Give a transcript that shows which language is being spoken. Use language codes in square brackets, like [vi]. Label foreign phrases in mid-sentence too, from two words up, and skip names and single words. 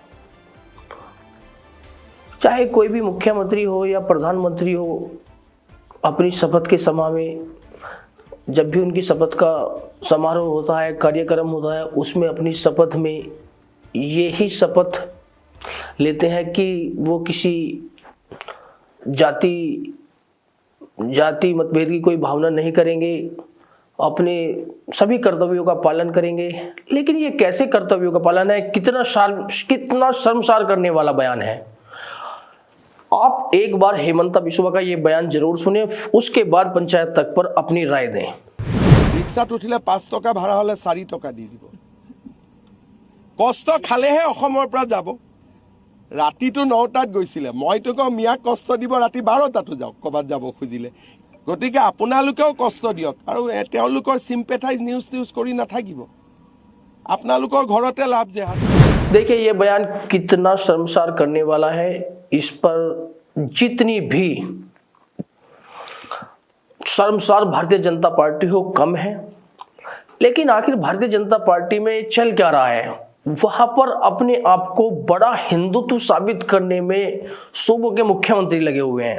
[hi] चाहे कोई भी मुख्यमंत्री हो या प्रधानमंत्री हो, अपनी शपथ के समय में जब भी उनकी शपथ का समारोह होता है, कार्यक्रम होता है, उसमें अपनी शपथ में ये ही शपथ लेते हैं कि वो किसी जाति मतभेद की कोई भावना नहीं करेंगे, अपने सभी कर्तव्यों का पालन करेंगे। लेकिन ये कैसे कर्तव्यों का पालन है, कितना शर्मसार करने वाला बयान है। आप एक बार हेमंता बिस्वा का ये बयान जरूर सुने, उसके बाद पंचायत तक पर अपनी राय दें। [as] ৰিক্সাত উঠিলে 5 টকা ভাড়া হ'লে 4 টকা দি দিব। কষ্ট খালেহে অসমৰ পৰা যাব। ৰাতিটো 9টাত গৈছিলে, মইতো কওঁ মিয়াক কষ্ট দিব, ৰাতি 12টাতো যাওক ক'বাত যাব খুজিলে। গতিকে আপোনালোকেও কষ্ট দিয়ক আৰু তেওঁলোকৰ [en] sympathize news [as] কৰি নাথাকিব। আপোনালোকৰ ঘৰতে [en] love jihad. [hi] देखिए ये बयान कितना शर्मसार करने वाला है। इस पर जितनी भी शर्मसार भारतीय जनता पार्टी हो कम है। लेकिन आखिर भारतीय जनता पार्टी में चल क्या रहा है, वहां पर अपने आप को बड़ा हिंदुत्व साबित करने में सूबों के मुख्यमंत्री लगे हुए हैं।